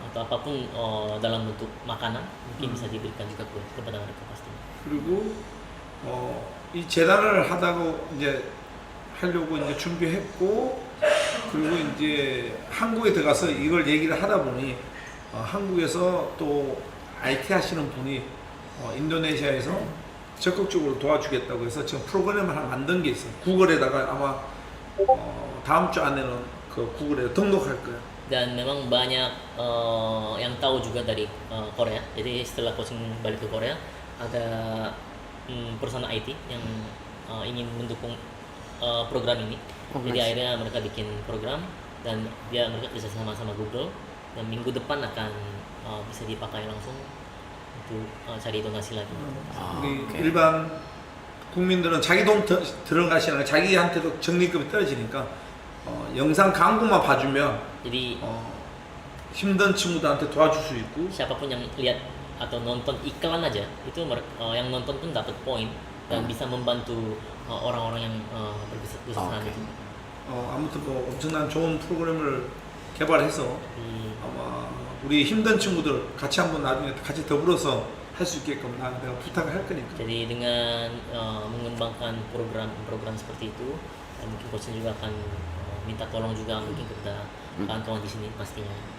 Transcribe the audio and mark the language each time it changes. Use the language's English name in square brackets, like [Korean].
[Indonesian] atau apapun dalam bentuk makanan mungkin bisa diberikan juga kepada mereka pastinya. [Korean] 그리고 이 재단을 하다고 이제 하려고 이제 준비했고 그리고 이제 한국에 들어가서 이걸 얘기를 하다 보니 한국에서 또 IT 하시는 분이 인도네시아에서 적극적으로 도와주겠다고 해서 지금 프로그램을 하나 만든 게 있어요. 구글에다가 아마 다음 주 안에는 그 구글에 등록할 거예요. [Indonesian] Dan memang banyak yang tahu juga dari Korea. Jadi setelah coaching balik ke Korea ada perusahaan IT yang ingin mendukung program ini. Jadi akhirnya mereka bikin program dan mereka kerja sama Google dan minggu depan akan bisa dipakai langsung untuk cari donasi lagi. [Korean] 우리 일반 국민들은 자기 돈 들어가시는 자기한테도 적립금이 떨어지니까 영상 광고만 봐주면 [Indonesian] Jadi [Korean] 힘든 친구들한테 도와줄 수 있고 [Indonesian] siapapun yang lihat atau nonton iklan aja itu yang nonton pun dapat poin dan bisa membantu orang-orang yang berusaha itu. [Korean] 아무튼 뭐 엄청난 좋은 프로그램을 개발해서 아마 우리 힘든 친구들 같이 한번 나중에 같이 더불어서 할 수 있게끔 내가 부탁을 할 거니까. [Indonesian] Jadi dengan mengembangkan program seperti itu, dan mungkin coach juga akan minta tolong juga mungkin kepada kawan-kawan di sini pastinya.